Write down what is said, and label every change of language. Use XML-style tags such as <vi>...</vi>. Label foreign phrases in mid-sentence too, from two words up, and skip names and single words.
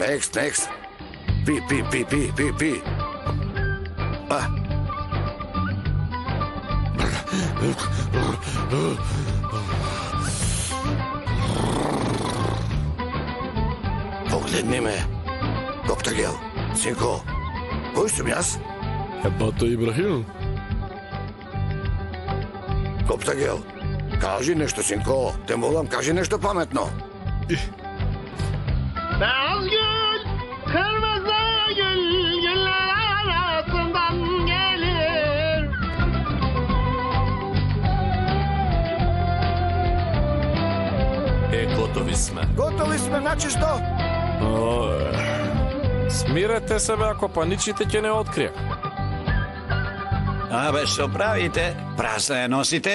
<mk>Пи. Погледни ме. Коптагел, синко, кој сум јас? Бато Ибрахим. Коптагел, кажи нешто, синко. Те молам, кажи нешто паметно.</mk> <tr>Beyaz gül, kırmızı gül, güller arasından gelir.</tr> <mk>Готови сме. Готови сме, значи што? Смирете се, бе, ако паничите ќе не открие. Абе, што правите? Празна ја носите?</mk>